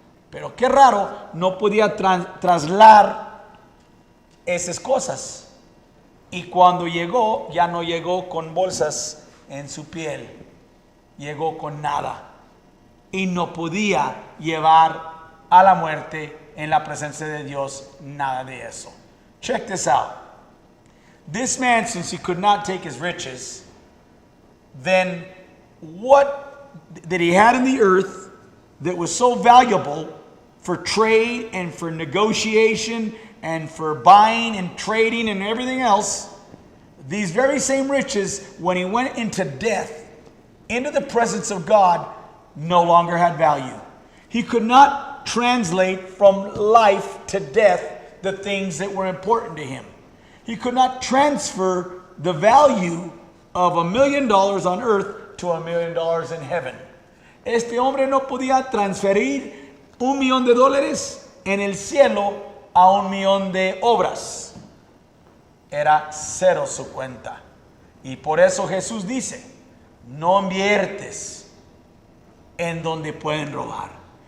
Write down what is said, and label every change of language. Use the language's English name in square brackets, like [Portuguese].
[Spanish] Pero qué raro, no podía trasladar esas cosas. Y cuando llegó, ya no llegó con bolsas en su piel. Llegó con nada. Y no podía llevar a la muerte en la presencia de Dios nada de eso. [English] Check this out. This man, since he could not take his riches, then what that he had in the earth that was so valuable for trade and for negotiation and for buying and trading and everything else, these very same riches, when he went into death, into the presence of God, no longer had value. He could not translate from life to death the things that were important to him. He could not transfer the value of $1 million on earth to $1 million in heaven. [Spanish] Este hombre no podía transferir $1 million en el cielo a $1 million de obras. Era cero su cuenta. Y por eso Jesús dice, no inviertes en donde pueden robar.